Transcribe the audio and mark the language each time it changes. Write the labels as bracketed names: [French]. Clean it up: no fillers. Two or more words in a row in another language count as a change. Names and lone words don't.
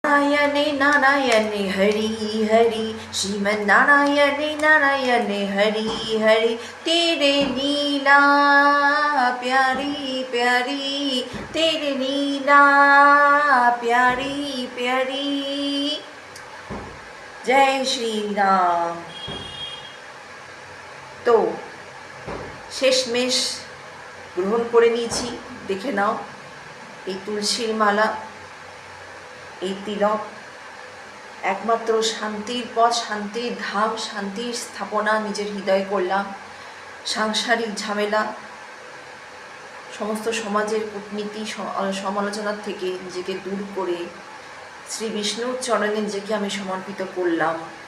[Hindi] नारायणे नारायणे हरि हरि श्रीमन नारायणे नारायणे हरि हरि तेरे लीला प्यारी प्यारी तेरे लीला प्यारी प्यारी जय श्री राम। [Bangla] तो শেষমেশ গ্রহণ করে নিয়েছি। দেখে নাও এই তুলসীর মালা, এই তিলক একমাত্র শান্তির পথ, শান্তির ধাম, শান্তির স্থাপনা নিজের হৃদয়ে করলাম। সাংসারিক ঝামেলা, সমস্ত সমাজের কূটনীতি সমালোচনার থেকে নিজেকে দূর করে শ্রী বিষ্ণুর চরণে নিজেকে আমি সমর্পিত করলাম।